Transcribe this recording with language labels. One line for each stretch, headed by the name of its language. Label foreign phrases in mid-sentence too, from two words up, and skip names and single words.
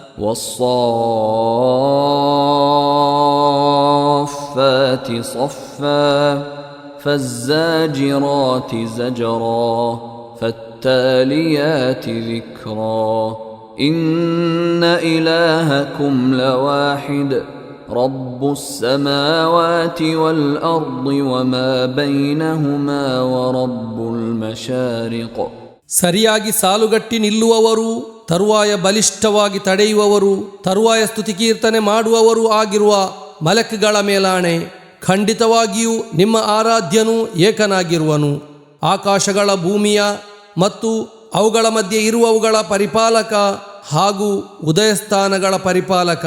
Arabic: والصافات صفا فالزاجرات زجرا فالتاليات ذكرا إن إلهكم لواحد رب السماوات والأرض وما بينهما ورب المشارق.
Kannada: ಸರಿಯಾಗಿ ಸಾಲುಗಟ್ಟಿ ನಿಲ್ಲುವವರು, ತರುವಾಯ ಬಲಿಷ್ಠವಾಗಿ ತಡೆಯುವವರು, ತರುವಾಯ ಸ್ತುತಿ ಕೀರ್ತನೆ ಮಾಡುವವರು ಆಗಿರುವ ಮಲಕ್ಗಳ ಮೇಲಾಣೆ. ಖಂಡಿತವಾಗಿಯೂ ನಿಮ್ಮ ಆರಾಧ್ಯನು ಏಕನಾಗಿರುವನು. ಆಕಾಶಗಳ, ಭೂಮಿಯ ಮತ್ತು ಅವುಗಳ ಮಧ್ಯೆ ಇರುವವುಗಳ ಪರಿಪಾಲಕ ಹಾಗೂ ಉದಯಸ್ಥಾನಗಳ ಪರಿಪಾಲಕ.